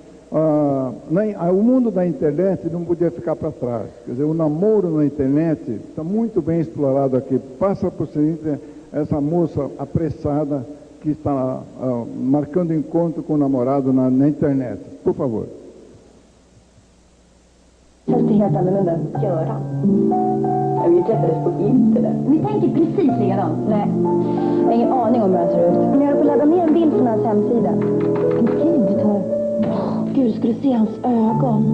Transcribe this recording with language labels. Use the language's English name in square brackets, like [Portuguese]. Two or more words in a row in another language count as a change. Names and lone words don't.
[Portuguese] O mundo da internet não podia ficar para trás. Quer dizer, o namoro na internet está muito bem explorado aqui. Passa por seguinte, essa moça apressada que está marcando encontro com o namorado na internet. Por favor. [Swedish] Känns det helt annorlunda? Göran. Vi träffades på internet. Vi tänker precis likadant. Nej, jag har ingen aning om hur han ser ut. Men jag har på ladda ner en bild från hans hemsida. En bild du tar. Gud, ska du se hans ögon?